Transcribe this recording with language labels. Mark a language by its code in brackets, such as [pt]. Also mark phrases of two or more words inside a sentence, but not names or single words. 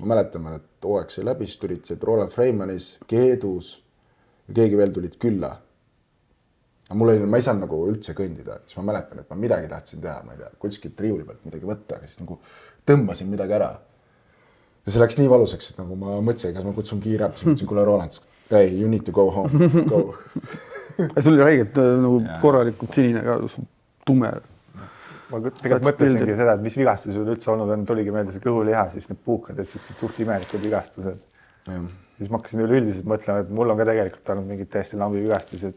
[et] Ma mäletan, et hooaeg sai läbi, siis tulid Roland Freimanis, Keedus ja keegi veel tulid külla. Ma ei saanud nagu üldse kõndida, siis ma mäletan, et ma midagi tahtsin teha, ma ei tea, kuskilt riiuli pealt midagi võtta, aga siis nagu tõmbasin midagi ära. Ja see läks nii valusaks, et nagu ma mõtlesin, kas ma kutsun kiire, siis mõtlesin, kuule Roland, [en] hey, you need to go home, go. [et] Sul oli räigelt nagu korralikult sinine ka, tume. Ma tegelikult mõtlesingi seda, et mis vigastus üldse olnud on, tuligi meelde see kõhuliha, siis need puukad, et suht imelikud vigastused. Siis ma hakkasin üleüldiselt mõtlema, et mul on ka tegelikult olnud mingid täiesti lambi vigastused.